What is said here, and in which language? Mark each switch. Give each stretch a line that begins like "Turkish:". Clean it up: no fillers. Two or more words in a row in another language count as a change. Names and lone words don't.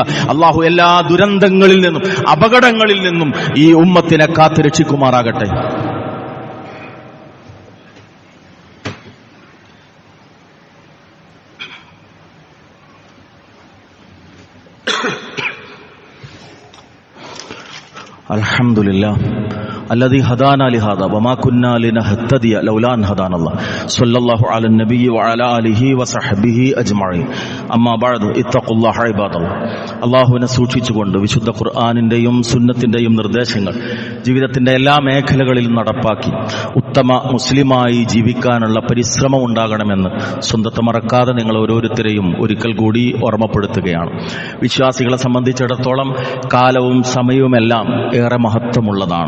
Malayalam: അള്ളാഹു എല്ലാ ദുരന്തങ്ങളിൽ നിന്നും അപകടങ്ങളിൽ നിന്നും ഈ ഉമ്മത്തിനെ കാത്തു രക്ഷിക്കുമാറാകട്ടെ.
Arabic: അൽഹംദുലില്ലാഹ് الذي هدانا لهذا وما كنا لنهتدي لولا أن هدانا الله صلى الله على النبي وعلى آله وصحبه أجمعين أما بعد اتقوا الله عباد الله.
Malayalam: അള്ളാഹുവിനെ സൂക്ഷിച്ചുകൊണ്ട് വിശുദ്ധ ഖുർആനിന്റെയും സുന്നത്തിന്റെയും നിർദ്ദേശങ്ങൾ ജീവിതത്തിന്റെ എല്ലാ മേഖലകളിലും നടപ്പാക്കി ഉത്തമ മുസ്ലിമായി ജീവിക്കാനുള്ള പരിശ്രമം ഉണ്ടാകണമെന്ന് സ്വന്തത്തെ മറക്കാതെ നിങ്ങൾ ഓരോരുത്തരെയും ഒരിക്കൽ കൂടി ഓർമ്മപ്പെടുത്തുകയാണ്. വിശ്വാസികളെ സംബന്ധിച്ചിടത്തോളം കാലവും സമയവുമെല്ലാം ഏറെ മഹത്വമുള്ളതാണ്.